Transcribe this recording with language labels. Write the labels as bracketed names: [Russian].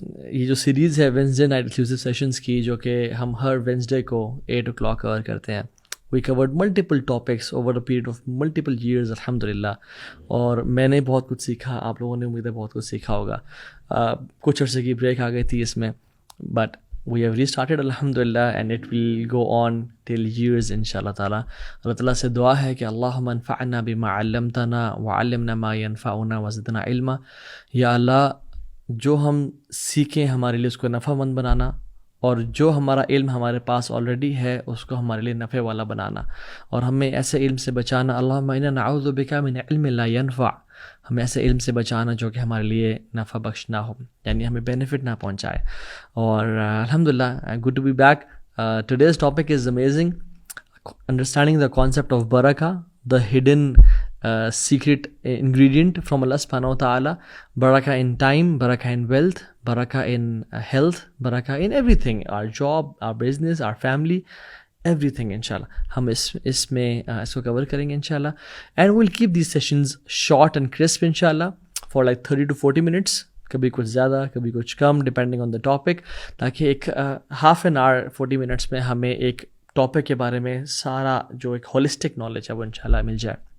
[Urdu] یہ جو سیریز ہے [English] Wednesday night exclusive sessions [Urdu] کی، جو کہ ہم ہر Wednesday کو 8 o'clock کور کرتے ہیں. [English] We covered multiple topics over a period of multiple years الحمدللہ. [Urdu] اور میں نے بہت کچھ سیکھا، آپ لوگوں نے امید ہے بہت کچھ سیکھا ہوگا. کچھ عرصے کی بریک آ گئی تھی اس میں، بٹ [English] we have restarted [Urdu] الحمدللہ [English] and it will go on till years [Urdu] انشاءاللہ تعالیٰ. اللہ تعالیٰ سے دعا ہے کہ [Arabic] اللہم انفعنا بما علمتنا وعلمنا ما ينفعنا وزدنا علما. [Urdu] یا اللہ جو ہم سیکھیں ہمارے لیے اس کو نفع مند بنانا، اور جو ہمارا علم ہمارے پاس آلریڈی ہے اس کو ہمارے لیے نفع والا بنانا، اور ہمیں ایسے علم سے بچانا. [Arabic] اللہم انا نعوذ بک من علم لا ينفع، [Urdu] ہمیں ایسے علم سے بچانا جو کہ ہمارے لیے نفع بخش نہ ہو، یعنی ہمیں بینیفٹ نہ پہنچائے. [English] اور الحمدللہ good to be back. Today's topic is amazing, understanding the concept of برکہ، the hidden secret ingredient from Allah subhanahu wa ta'ala. Barakah in time, barakah in wealth, barakah in health, barakah in everything, our job, our business, our family, everything inshallah. [Urdu] ہم اس میں اس کو کور کریں گے انشاءاللہ. [English] And we'll keep these sessions short and crisp inshallah for like 30 to 40 minutes. [Urdu] کبھی کچھ زیادہ کبھی کچھ کم [English] depending on the topic، [Urdu] تاکہ ایک [English] half an hour 40 minutes [Urdu] میں ہمیں ایک ٹاپک کے بارے میں سارا جو ایک [English] holistic knowledge [Urdu] ہے وہ انشاءاللہ مل جائے.